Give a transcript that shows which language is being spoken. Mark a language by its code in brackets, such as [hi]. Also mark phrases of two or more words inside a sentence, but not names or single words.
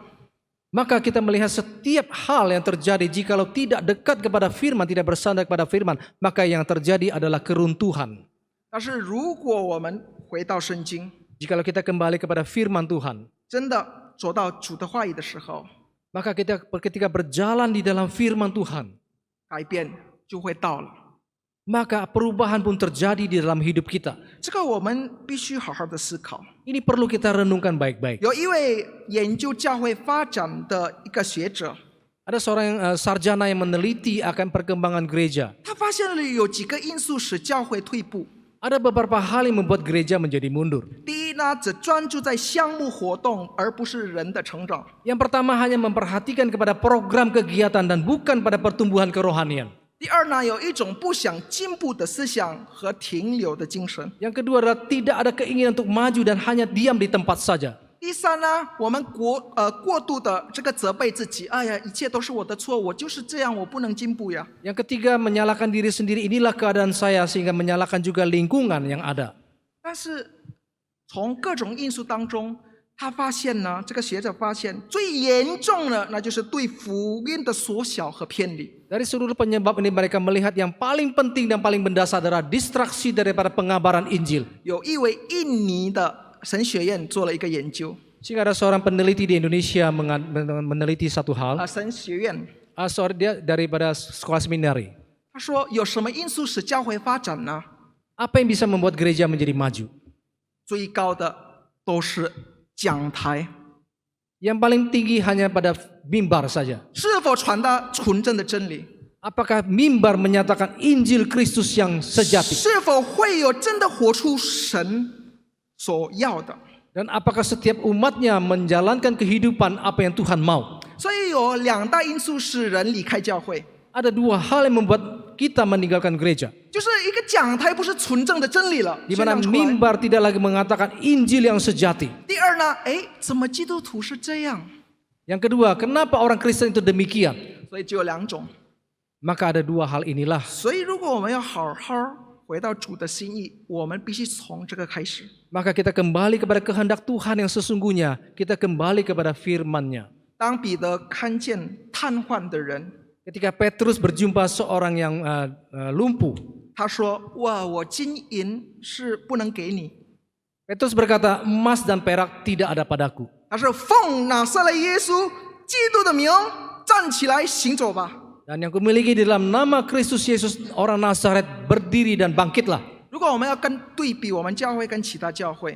[id] Maka kita melihat setiap hal yang terjadi jikalau tidak dekat kepada firman, tidak bersandar kepada firman, maka yang terjadi adalah keruntuhan. [zh] 但是如果我们回到圣经， [id] Jikalau kita kembali kepada firman Tuhan, [zh] 真的走到主的话语的时候， [id] maka kita ketika berjalan di dalam firman Tuhan, [zh] 改变就会到了。 [id] maka perubahan pun terjadi di dalam hidup kita. [zh] 这个我们必须好好的思考。 [id] Ini perlu kita renungkan baik-baik. [zh] 有一位研究教会发展的一个学者， [id] Ada seorang sarjana yang meneliti akan perkembangan gereja. [zh] 他发现了有几个因素使教会退步。 [id] Ada beberapa hal yang membuat gereja menjadi mundur. [zh] 第一呢，只专注在项目活动，而不是人的成长。 [id] Yang pertama hanya memperhatikan kepada program kegiatan dan bukan pada pertumbuhan kerohanian. [zh] 第二呢，有一种不想进步的思想和停留的精神。 [id] Yang kedua adalah tidak ada keinginan untuk maju dan hanya diam di tempat saja. [zh] 第三呢，我们过度的这个责备自己，哎呀，一切都是我的错，我就是这样，我不能进步呀。 [id] Yang ketiga menyalahkan diri sendiri, inilah keadaan saya, sehingga menyalahkan juga lingkungan yang ada. [zh] 但是从各种因素当中，他发现呢，这个学者发现最严重的，那就是对福音的缩小和偏离。 [id] Dari seluruh penyebab ini mereka melihat yang paling penting dan paling mendasar adalah distraksi daripada pengabaran Injil. [zh] 有一位印尼的神学院做了一个研究， [id] Sehingga ada seorang peneliti di Indonesia meneliti satu hal. [zh] 神学院 [id] Dia daripada sekolah seminari. [zh] 他说有什么因素使教会发展呢？ [id] Apa yang bisa membuat gereja menjadi maju? [zh] 最高的都是讲台， [id] Yang paling tinggi hanya pada mimbar saja. [zh] 是否传达纯正的真理？ [id] Apakah mimbar menyatakan Injil Kristus yang sejati? [zh] 是否会有真的活出神所要的？ [id] Dan apakah setiap umatnya menjalankan kehidupan apa yang Tuhan mau? [zh] 所以有2大因素使人离开教会， [id] Ada 2 hal yang membuat kita meninggalkan gereja. [zh] 就是一个讲台不是纯正的真理了， [id] Di [zh] 宣 [id] mana [zh] 扬出来。 [id] mimbar tidak lagi mengatakan Injil yang sejati. [zh] 第二呢，怎么基督徒是这样？ [id] Yang kedua, kenapa orang Kristen itu demikian? [zh] 所以就有2种。 [id] Maka ada 2 hal inilah. [zh] 所以如果我们要好好回到主的心意，我们必须从这个开始。 [id] Maka kita kembali kepada kehendak Tuhan yang sesungguhnya. Kita kembali kepada firman-Nya. [zh] 当彼得看见瘫痪的人， [id] Ketika Petrus berjumpa seorang yang lumpuh, [zh] 他说：“哇，我金银是不能给你， [id] Petrus berkata, emas dan perak tidak ada padaku. [zh] 他说奉拿撒勒耶稣基督的名站起来行走吧。” [id] Dan yang kumiliki di dalam nama Kristus Yesus orang Nazaret berdiri dan bangkitlah. [zh] 如果我们要对比我们教会跟其他教会，